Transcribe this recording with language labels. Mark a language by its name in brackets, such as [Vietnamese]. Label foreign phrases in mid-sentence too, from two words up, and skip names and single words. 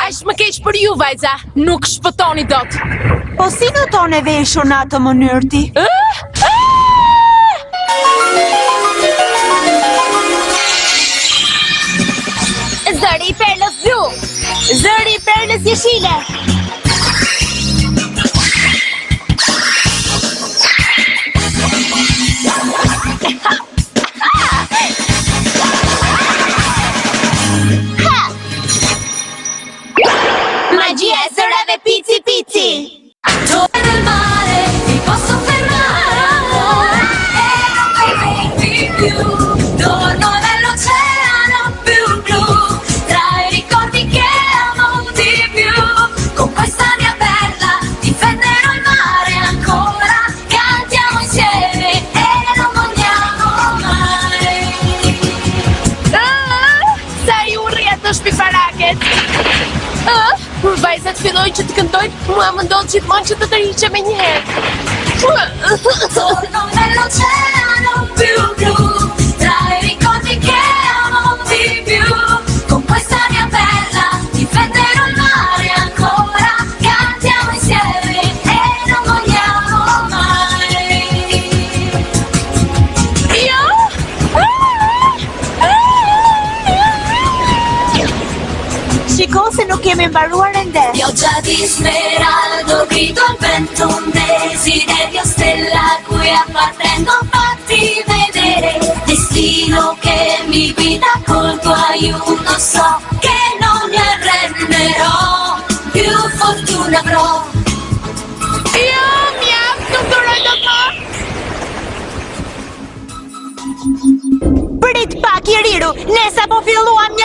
[Albanian] Aq më keq për ju, vajza. Nuk shpëtoni dot. Po si do tonë e veshur në atë mënyrë ti? Zëri i perlës blu. Zëri i perlës jeshile. Magia e zërave pici pici. [Italian] Dove nel mare mi posso fermare, amore, e non fermarti più. Dormo nell'oceano più blu, tra i ricordi che amo di più. Con questa mia perla difenderò il mare ancora. Cantiamo insieme e non molliamo mai. [Albanian] Sa ju rrjet në shpifaraket. Vajzat fillojnë që të këndojnë, mua më ndodh gjithmonë që të tërhiqem me njëherë. [Italian] Torno nell'oceano più blu, tra i ricordi che amo di più. Con questa mia perla difenderò il mare ancora. Cantiamo insieme e non molliamo mai. [Albanian] Shiko se nuk kemi mbaruar ende. [Italian] Pioggia di smeraldo, grido al vento un desiderio, stella a cui appartengo, fatti vedere. Destino che mi guida col tuo aiuto, so che non mi arrenderò, più fortuna avrò. [Albanian] Prit pak i riru, ne sa po filluam